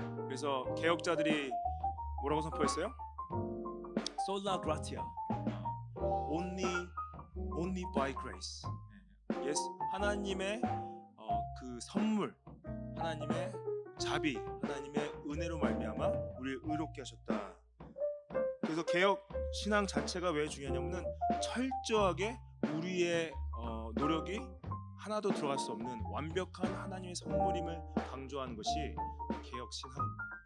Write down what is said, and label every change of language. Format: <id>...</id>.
<ko>그래서 개혁자들이 뭐라고 선포했어요?</ko> <la>Sola gratia,</la> <en>only by grace.</en> <ko>Yes, 하나님의 그 선물, 하나님의 자비, 하나님의 은혜로 말미암아 우리를 의롭게 하셨다. 그래서 개혁 신앙 자체가 왜 중요하냐면은 철저하게 우리의 노력이 하나도 들어갈 수 없는 완벽한 하나님의 선물임을 강조하는 것이 개혁 신앙입니다.</ko>